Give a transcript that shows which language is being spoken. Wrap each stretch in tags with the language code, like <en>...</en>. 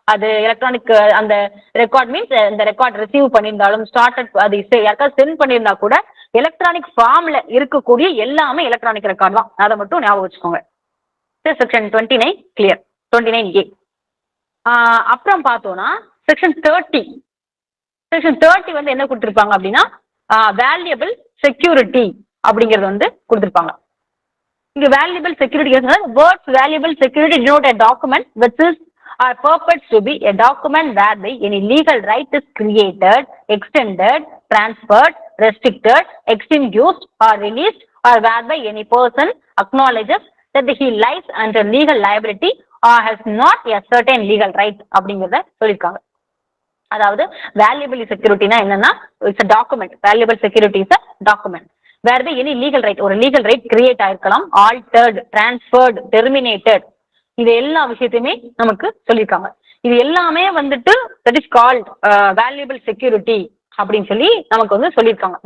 <ta>அது எலக்ட்ரானிக் அந்த record means இந்த ரெக்கார்ட் ரிசீவ் பண்ணியிருந்தாலும் ஸ்டார்டட் அது யாருக்காவது சென்ட் பண்ணியிருந்தா கூட எலக்ட்ரானிக் ஃபார்ம்ல இருக்கக்கூடிய எல்லாமே எலக்ட்ரானிக் ரெக்கார்டு தான். அதை மட்டும் ஞாபகம் வச்சுக்கோங்க. Section 29 clear. 29A அப்புறம் பார்த்தோம்னா செக்ஷன் 30 வந்து என்ன கொடுத்துருப்பாங்க அப்படின்னா வேல்யூபிள் செக்யூரிட்டி அப்படிங்கிறது வந்து கொடுத்துருப்பாங்க.</ta> <en>இங்க valuable security words valuable security denote a document which is purports to be a document whereby any legal right is created, extended, transferred, restricted, extinguished or released, or whereby any person acknowledges that he lies under legal liability or has not a certain legal right</en> <ta>அப்படிங்கறத சொல்லியிருக்காங்க.</ta> <en>அதாவது வேல்யூபிள் செக்யூரிட்டினா என்னன்னா it's a document. Valuable security is a document where by any legal right, ஒரு legal right create ஆயிருக்கலாம், altered, transferred, terminated,</en> <ta>இது எல்லா விஷயத்தையுமே நமக்கு சொல்லியிருக்காங்க. இது எல்லாமே வந்துட்டு</ta> <en>that is called valuable security</en> <ta>அப்படின்னு சொல்லி நமக்கு வந்து சொல்லியிருக்காங்க.</ta>